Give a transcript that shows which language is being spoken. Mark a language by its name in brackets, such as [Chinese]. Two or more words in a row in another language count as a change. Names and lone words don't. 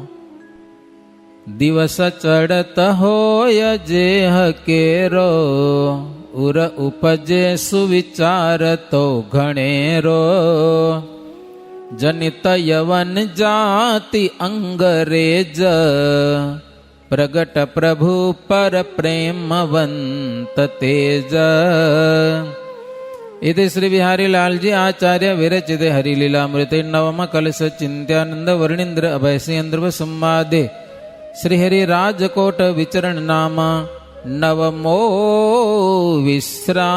[Gujarati] દિવસ ચડત હોય જે હકેરો, ઉર ઉપજે સુવિચાર તો ઘણેરો. જનિત યવન જાતિ અંગરેજ, પ્રગટ પ્રભુ પર પ્રેમવંત તેજ. [Sanskrit] इति श्री बिहारी लालजी आचार्य विरचित हरिलीलामृते नवम कलश चिंत्यानंद वर्णिंद्र अभयसिंद्र संवादे श्री हरि राजकोट विचरण नाम नवमो विश्राम.